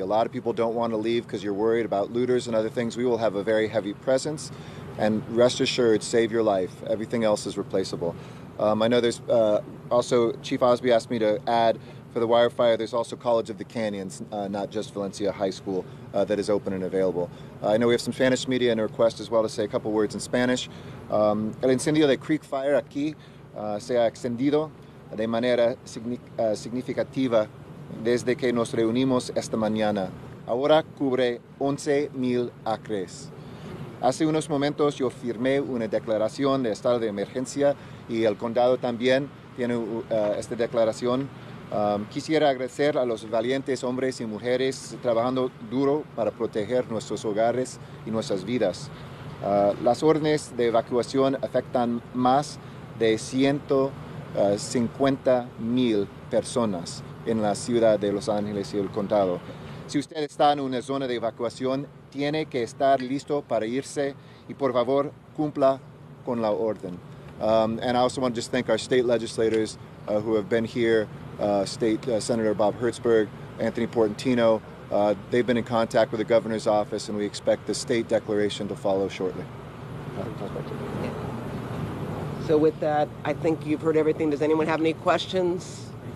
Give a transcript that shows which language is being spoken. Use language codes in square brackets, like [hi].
[en] A lot of people don't want to leave because you're worried about looters and other things. We will have a very heavy presence, and rest assured, save your life. Everything else is replaceable. I know there's also, Chief Osby asked me to add, for the wildfire, there's also College of the Canyons, not just Valencia High School, that is open and available. I know we have some Spanish media and a request as well to say a couple words in Spanish. [es] El incendio de Creek Fire aquí se ha extendido de manera significativa desde que nos reunimos esta mañana. Ahora cubre 11,000 acres. Hace unos momentos yo firmé una declaración de estado de emergencia y el condado también tiene esta declaración. Quisiera agradecer a los valientes hombres y mujeres trabajando duro para proteger nuestros hogares y nuestras vidas. Las órdenes de evacuación afectan más de 150,000 personas en la ciudad de Los Ángeles y el condado. Si usted está en una zona de evacuación, tiene que estar listo para irse y por favor cumpla con la orden. [en] And I also want to just thank our state legislators who have been here, Senator Bob Hertzberg, Anthony Portantino. They've been in contact with the governor's office, and we expect the state declaration to follow shortly. So with that, I think you've heard everything. Does anyone have any questions?